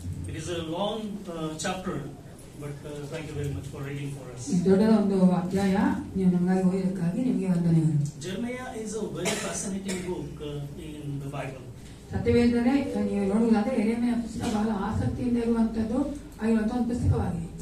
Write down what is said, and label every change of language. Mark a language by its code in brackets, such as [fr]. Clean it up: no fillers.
[en] It is a long chapter, but thank you very much for reading for us. [kn] ದೊಡ್ಡದ ಒಂದು ಅಧ್ಯಾಯ, ನೀವು ನಮಗಾಗಿ ಓದೋದಕ್ಕಾಗಿ ನಿಮಗೆ ವಂದನೆಗಳು. [en] Jeremiah is a very fascinating book in the Bible. [kn] ಸತ್ಯವೇದನೆ ನೀವು ನೋಡುವುದಾದ್ರೆ ಯೆರೆಮೀಯ ಪುಸ್ತಕ ಬಹಳ ಆಸಕ್ತಿಯಿಂದ ಇರುವಂತದ್ದು ಆಗಿರುವಂತಹ ಒಂದು ಪುಸ್ತಕವಾಗಿದೆ.